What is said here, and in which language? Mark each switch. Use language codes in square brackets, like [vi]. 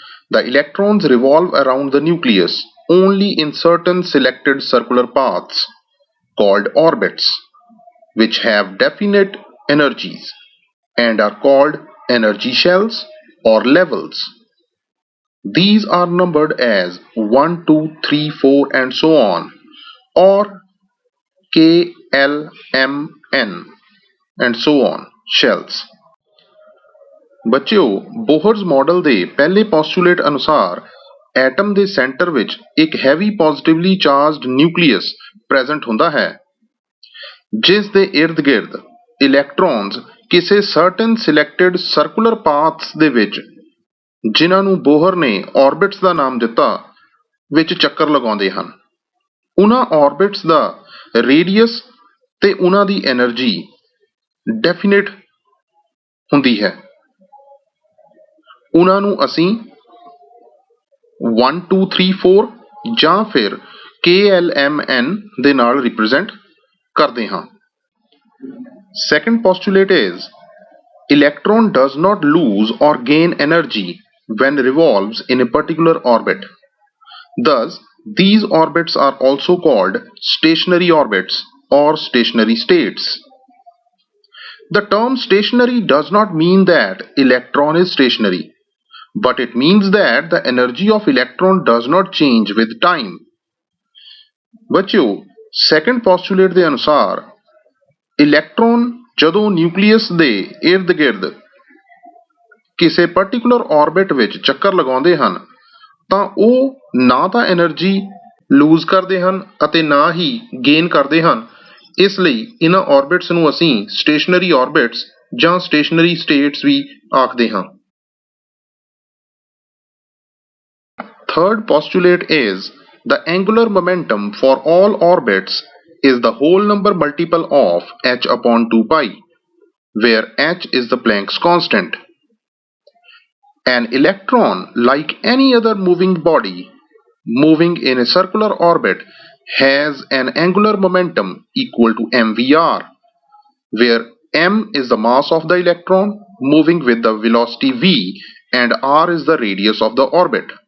[en] The electrons revolve around the nucleus only in certain selected circular paths called orbits, which have definite energies and are called energy shells or levels. These are numbered as 1, 2, 3, 4 and so on, or K, L, M, N and so on shells। [pa] ਬੱਚਿਓ ਬੋਹਰਜ਼ model ਦੇ ਪਹਿਲੇ ਪੋਸਟੂਲੇਟ ਅਨੁਸਾਰ atom ਦੇ centre ਵਿੱਚ ਇੱਕ heavy positively charged nucleus present ਹੁੰਦਾ ਹੈ ਜਿਸ ਦੇ ਇਰਦ ਗਿਰਦ ਇਲੈਕਟ੍ਰੌਨਸ ਕਿਸੇ ਸਰਟਨ ਸਿਲੈਕਟਡ ਸਰਕੂਲਰ ਪਾਥਸ ਦੇ ਵਿੱਚ ਜਿਨ੍ਹਾਂ ਨੂੰ ਬੋਹਰ ਨੇ ਆਰਬਿਟਸ ਦਾ ਨਾਮ ਦਿੱਤਾ ਵਿੱਚ ਚੱਕਰ ਲਗਾਉਂਦੇ ਹਨ। ਉਹਨਾਂ ਆਰਬਿਟਸ ਦਾ ਰੇਡੀਅਸ ਤੇ ਉਹਨਾਂ ਦੀ એનર્ਜੀ ਡੈਫੀਨਿਟ ਹੁੰਦੀ ਹੈ। ਉਹਨਾਂ ਨੂੰ ਅਸੀਂ 1 2 3 4 ਜਾਂ ਫਿਰ KLMN ਦੇ ਨਾਲ ਰਿਪਰੈਜ਼ੈਂਟ ਕਰਦੇ ਹਾਂ। [en] Second postulate is electron does not lose or gain energy when revolves in a particular orbit. Thus, these orbits are also called stationary orbits or stationary states. The term stationary does not mean that electron is stationary, but it means that the energy of electron does not change with time। [pa] ਬੱਚਿਓ second postulate ਦੇ ਅਨੁਸਾਰ electron ਜਦੋਂ nucleus ਦੇ ਇਰਦ ਗਿਰਦ ਕਿਸੇ particular orbit ਵਿੱਚ ਚੱਕਰ ਲਗਾਉਂਦੇ ਹਨ ਤਾਂ ਉਹ ਨਾ ਤਾਂ એનર્ਜੀ ਲੂਜ਼ ਕਰਦੇ ਹਨ ਅਤੇ ਨਾ ਹੀ ਗੇਨ ਕਰਦੇ ਹਨ। ਇਸ ਲਈ ਇਹਨਾਂ ਆਰਬਿਟਸ ਨੂੰ ਅਸੀਂ ਸਟੇਸ਼ਨਰੀ ਆਰਬਿਟਸ ਜਾਂ ਸਟੇਸ਼ਨਰੀ ਸਟੇਟਸ ਵੀ ਆਖਦੇ ਹਾਂ। [en] Third postulate is the angular momentum for all orbits is the whole number multiple of h upon 2 pi, where h is the Planck's constant. An electron, like any other moving body moving in a circular orbit, has an angular momentum equal to mvr, where m is the mass of the electron moving with the velocity v and r is the radius of the orbit.